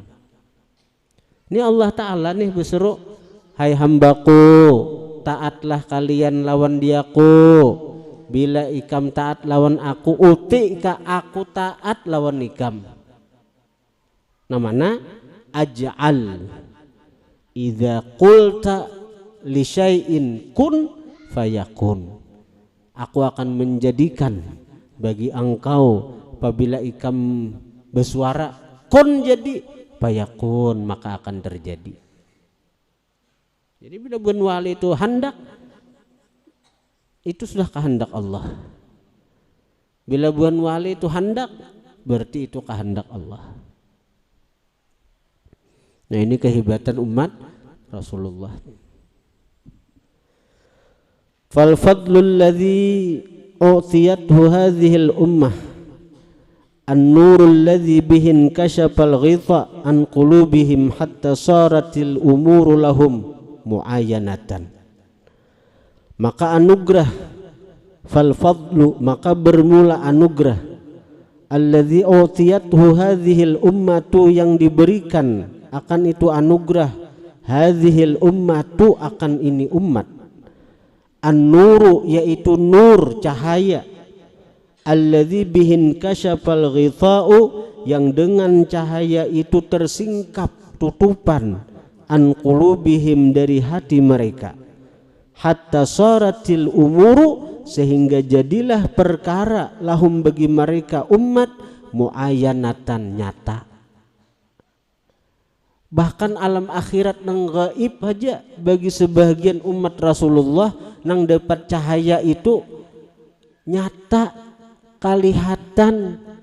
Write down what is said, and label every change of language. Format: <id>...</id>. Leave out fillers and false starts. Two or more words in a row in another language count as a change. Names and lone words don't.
<bjn>Ini Allah Ta'ala nih berseru, hai hambaku taatlah kalian lawan diaku, bila ikam taat lawan aku, uti ka aku taat lawan ikam.</bjn> <ar>Namanya أجعل إذا قلت لشيء كن فيكون.</ar> <id>Aku akan menjadikan bagi engkau apabila ikam bersuara kun jadi fayakun, maka akan terjadi. Jadi bila buan wali itu hendak, itu sudah kehendak Allah. Bila buan wali itu hendak, berarti itu kehendak Allah. Nah, ini kehebatan umat Rasulullah.</id> <ar>فالفضل الذي أوتيته هذه الأمة النور الذي به انكشف الغطاء عن قلوبهم حتى صارت الأمور لهم معاينة.</ar> <id>Maka anugerah, fal fadlu, maka bermula anugerah,</id> <ar>الذي أوتيته هذه الأمة,</ar> <id>yang diberikan akan itu anugerah,</id> <ar>هذه الأمة,</ar> <id>akan ini umat, an-nuru, yaitu nur, cahaya,</id> <ar>الذي به انكشف الغطاء,</ar> <id>yang dengan cahaya itu tersingkap tutupan,</id> <ar>عن قلوبهم,</ar> <id>dari hati mereka,</id> <ar>حتى صارت الأمور,</ar> <id>sehingga jadilah perkara, lahum, bagi mereka umat, muayyanatan, nyata.</id> <bjn>Bahkan alam akhirat nang gaib aja bagi sebagian umat Rasulullah nang dapat cahaya itu nyata, kalihatan.</bjn>